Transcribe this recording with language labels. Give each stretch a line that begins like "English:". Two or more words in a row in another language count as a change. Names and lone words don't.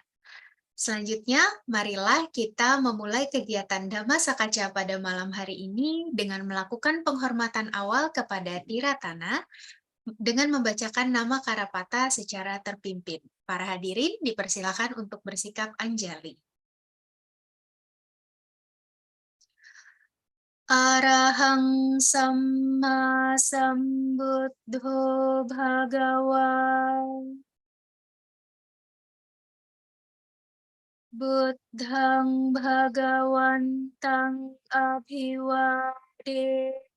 Indonesian: Selanjutnya, marilah kita memulai kegiatan
Pali: Dhamma Sakaca
Indonesian: pada malam hari ini dengan melakukan penghormatan awal kepada Tiratana dengan membacakan nama Karapata secara terpimpin. Para hadirin dipersilakan untuk bersikap anjali.
Pali: Arahang Samma Sambuddho Bhagawa Buddhang Bhagawantang Abhiwade